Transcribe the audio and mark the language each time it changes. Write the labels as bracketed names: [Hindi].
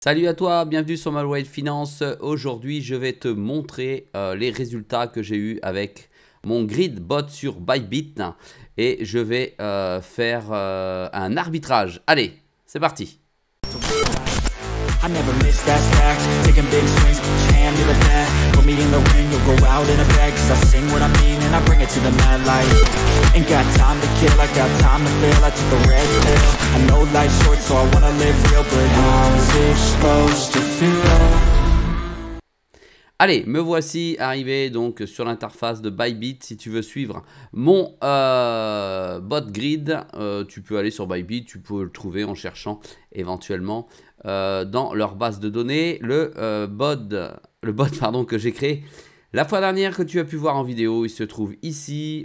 [French] Salut à toi, bienvenue sur Malwide Finance. Aujourd'hui, je vais te montrer les résultats que j'ai eu avec mon grid bot sur Bybit et je vais faire un arbitrage. Allez, c'est parti. [English] I never miss that fact, taking big swings, hand me the bat, put me in the ring, you'll go out in a bag, cause I sing what I mean and I bring it to the mad light. Ain't got time to kill, I got time to feel, I took the red pill, I know life's short so I wanna live real, but how's it supposed to feel? [French] Allez, me voici arrivé donc sur l'interface de Bybit. Si tu veux suivre mon bot grid, tu peux aller sur Bybit, tu peux le trouver en cherchant éventuellement dans leur base de données. Le bot que j'ai créé la fois dernière que tu as pu voir en vidéo, il se trouve ici.